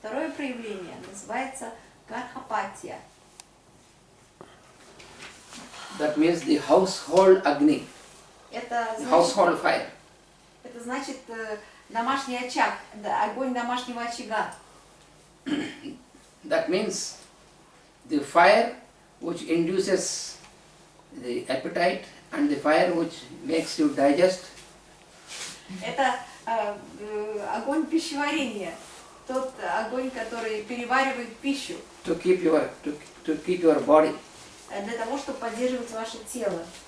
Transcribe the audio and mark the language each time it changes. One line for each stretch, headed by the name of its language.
Russian: проявление называется гархапатия.
English: That means the household Agni,
Russian: Это значит,
English: household fire.
Russian: это значит домашний очаг, огонь домашнего очага.
English: That means the fire which induces the appetite and the fire which makes you digest.
Russian: Это огонь пищеварения, тот огонь, который переваривает пищу.
English: To keep your body.
Russian: Для того, чтобы поддерживать ваше тело.